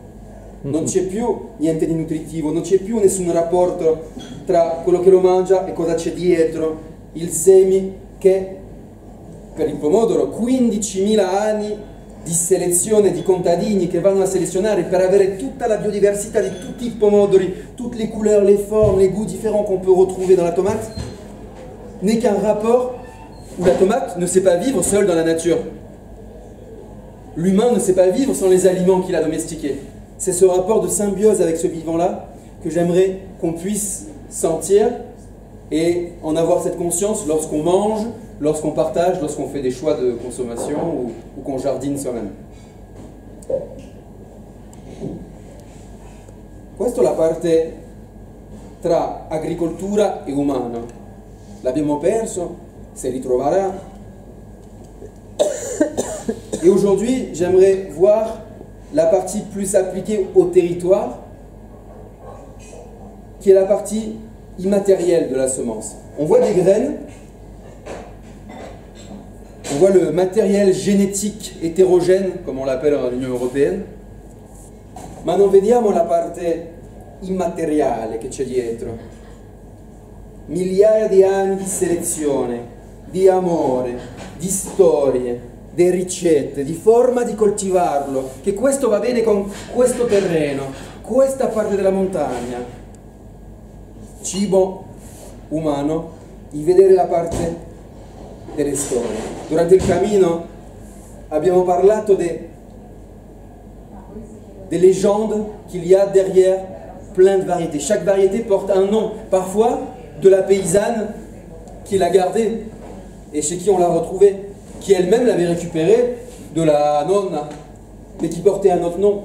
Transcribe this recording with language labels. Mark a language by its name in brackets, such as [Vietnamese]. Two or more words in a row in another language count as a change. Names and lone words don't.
[Italian] Non c'è più niente di nutritivo, non c'è più nessun rapporto tra quello che lo mangia e cosa c'è dietro, il semi che per il pomodoro 15.000 anni di selezione di contadini che vanno a selezionare per avere tutta la biodiversità di tutti i pomodori, [French] toutes les couleurs, les formes, les goûts différents qu'on peut retrouver dans la tomate, n'est qu'un rapport où la tomate ne sait pas vivre seule dans la nature. L'humain ne sait pas vivre sans les aliments qu'il a domestiqués. C'est ce rapport de symbiose avec ce vivant-là que j'aimerais qu'on puisse sentir et en avoir cette conscience lorsqu'on mange, lorsqu'on partage, lorsqu'on fait des choix de consommation ou qu'on jardine soi-même. [Italian] Questa è la parte tra agricoltura e umano. L'abbiamo perso, si ritroverà. [French] Et aujourd'hui, j'aimerais voir la partie plus appliquée au territoire, qui est la partie immatérielle de la semence. On voit des graines, on voit le matériel génétique hétérogène, comme on l'appelle dans l'Unione Européenne, [Italian] ma non vediamo la parte immateriale che c'è dietro. Migliaia di anni di selezione, di amore, di storie, di ricette, di forma di coltivarlo, che questo va bene con questo terreno, questa parte della montagna. Cibo umano, di vedere la parte delle storie. Durante il cammino abbiamo parlato [French] des légendes qu'il y a derrière plein de variétés. Chaque variété porte un nom, parfois de la paysanne qui l'a gardée et chez qui on l'a retrouvée, qui elle-même l'avait récupérée de la nonna, mais qui portait un autre nom.